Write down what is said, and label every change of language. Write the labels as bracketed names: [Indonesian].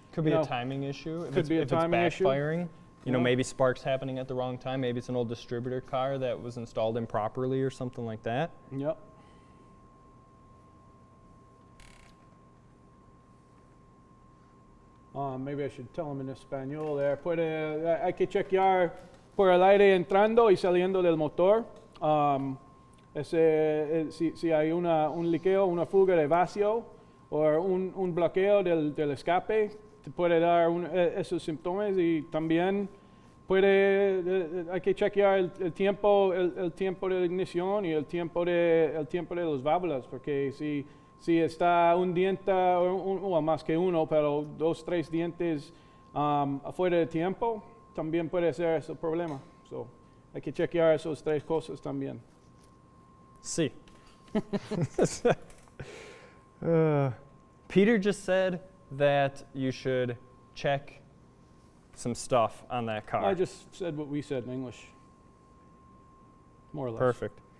[English] could be a timing issue. If it's backfiring. issue. Maybe sparks happening at the wrong time. Maybe it's an old distributor car that was installed improperly or something like that. Yep. Maybe I should tell him in español there. [Spanish] Hay que chequear por el aire entrando y saliendo del motor. Si hay un liqueo, una fuga de vacío o un bloqueo del escape, te puede dar esos síntomas. Y también Hay que chequear el tiempo de ignición y el tiempo de los válvulas, porque si está un diente o más que uno, pero 2, 3 dientes afuera de tiempo, también puede ser ese problema. So, hay que chequear esas 3 cosas también. Sí. [English] Peter just said that you should check some stuff on that car. I just said what we said in English, more or less. Perfect.